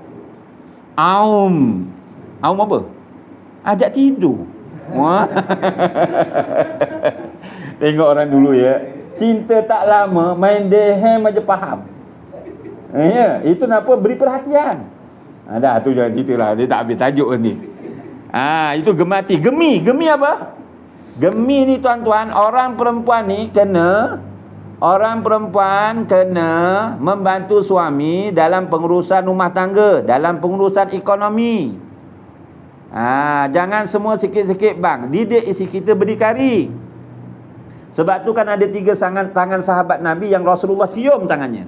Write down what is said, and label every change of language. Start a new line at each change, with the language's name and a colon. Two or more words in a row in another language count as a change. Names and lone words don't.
Malay: Aum apa? Ajak tidur. Tengok orang dulu ya. Cinta tak lama, main dehem aja faham. Ya, itu kenapa beri perhatian. Dah tu jangan cerita lah. Dia tak habis tajuk ni. Itu gemati. Gemi apa? Gemi ni tuan-tuan, orang perempuan kena membantu suami dalam pengurusan rumah tangga, dalam pengurusan ekonomi. Jangan semua sikit-sikit bang. Didik isi kita berdikari. Sebab tu kan ada 3 tangan sahabat Nabi yang Rasulullah cium tangannya.